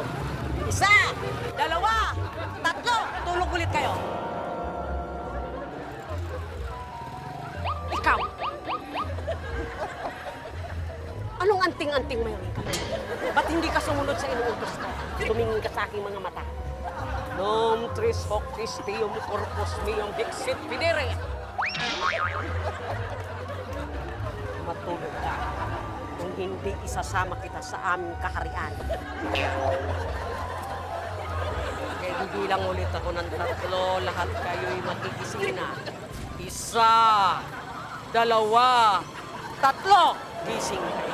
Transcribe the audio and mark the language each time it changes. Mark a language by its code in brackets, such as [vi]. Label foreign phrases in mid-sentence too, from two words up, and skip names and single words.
[tl] 1, 2, 3, tulog ulit kayo. Ikaw! Anong anting-anting mayroon ka? Ba't hindi ka sumunod sa inuutos ko? Tumingin ka sa aking mga mata. [la] Nom tris hoc Christium corpus meum dixit videre. [tl] Matulog ka. Kung hindi isasama kita sa aming kaharian. Kaya bibilang ulit ako ng 3, lahat kayo'y magigising na. 1, 2, 3, gising kayo.